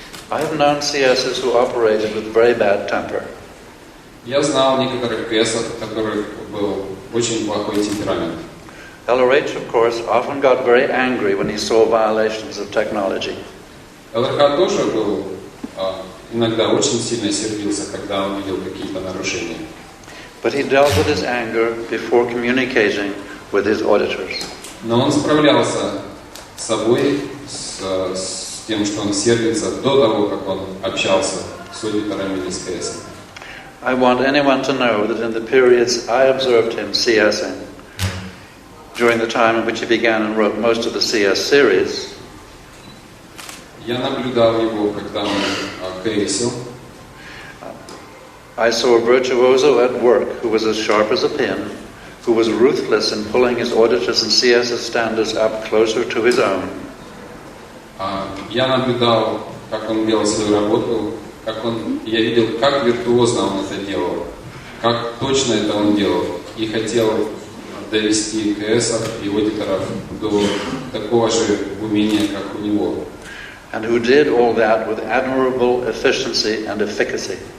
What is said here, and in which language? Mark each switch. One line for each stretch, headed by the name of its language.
English: I have known CSs who operated with very bad temper.
Russian: Я знал некоторых КСов, у которых был очень плохой темперамент.
English: LRH, of course, often got very angry when he saw violations of technology.
Russian: ЛРХ тоже был иногда очень сильно сердился, когда он видел какие-то нарушения.
English: But he dealt with his anger before communicating with his auditors.
Russian: Но он справлялся с собой, с тем, что он сердится, до того, как он общался с аудиторами или с КСом.
English: I want anyone to know that in the periods I observed him CSing, during the time in which he began and wrote most of the CS series,
Russian: Я наблюдал его, когда он КСил.
English: I saw a virtuoso at work who was as sharp as a pin, who was ruthless in pulling his auditors and CS standards up closer to his own.
Russian: Я наблюдал, как он делал свою работу, я видел, как виртуозно он это делал, как точно это он делал, и хотел довести КСов и аудиторов до такого же умения, как у него.
English: And who did all that with admirable efficiency and efficacy.